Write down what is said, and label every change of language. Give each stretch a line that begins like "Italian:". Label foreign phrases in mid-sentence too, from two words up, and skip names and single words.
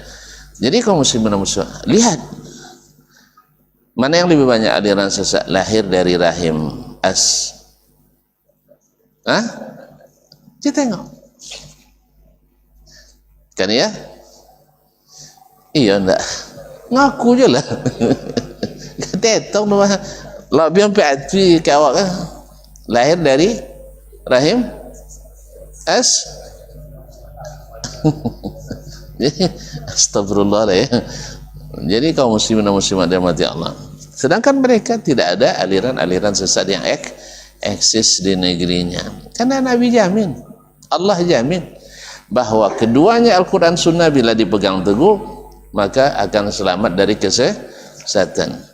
Indonesian: Jadi kaum muslimin dan muslimat, lihat mana yang lebih banyak aliran sesat lahir dari rahim kita tengok kan ya. Iya enggak, ngaku je lah. Ketetong tu mah lah biar pati ke awak kan lahir dari rahim astagfirullah lah ya. Jadi kaum muslimin dan muslimat dirahmati Allah, sedangkan mereka tidak ada aliran-aliran sesat yang eksis di negerinya, karena Nabi jamin, Allah jamin bahwa keduanya Al-Quran Sunnah bila dipegang teguh maka akan selamat dari kesesatan.